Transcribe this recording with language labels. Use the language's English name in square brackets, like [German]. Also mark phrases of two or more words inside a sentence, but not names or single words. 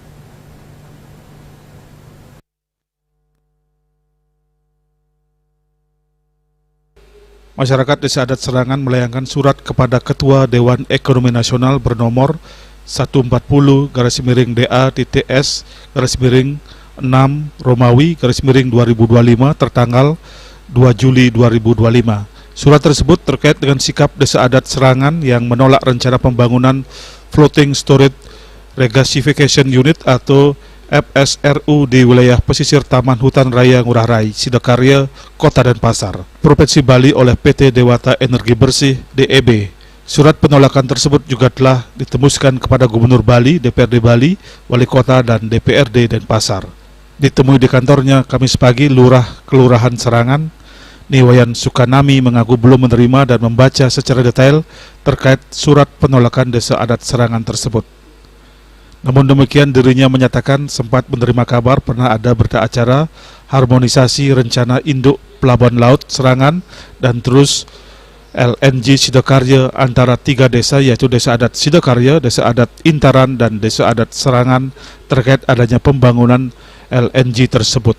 [Indonesian] Masyarakat Desa Adat Serangan melayangkan surat kepada Ketua Dewan Ekonomi Nasional bernomor 140-DA.S/6 Romawi /2025 tertanggal 2 Juli 2025. Surat tersebut terkait dengan sikap Desa Adat Serangan yang menolak rencana pembangunan [English] Floating Storage Regasification Unit [Indonesian] atau FSRU di wilayah pesisir Taman Hutan Raya Ngurah Rai, Sidokarya, Kota Denpasar, Provinsi Bali oleh PT Dewata Energi Bersih DEB. Surat penolakan tersebut juga telah ditembuskan kepada Gubernur Bali, DPRD Bali, Wali Kota, dan DPRD Denpasar. Ditemui di kantornya Kamis pagi, Lurah Kelurahan Serangan, Niwayan Sukanami mengaku belum menerima dan membaca secara detail terkait surat penolakan Desa Adat Serangan tersebut. Namun demikian, dirinya menyatakan sempat menerima kabar pernah ada berita acara harmonisasi rencana induk Pelabuhan Laut Serangan dan terus LNG Sidakarya antara 3 desa, yaitu Desa Adat Sidakarya, Desa Adat Intaran, dan Desa Adat Serangan terkait adanya pembangunan LNG tersebut.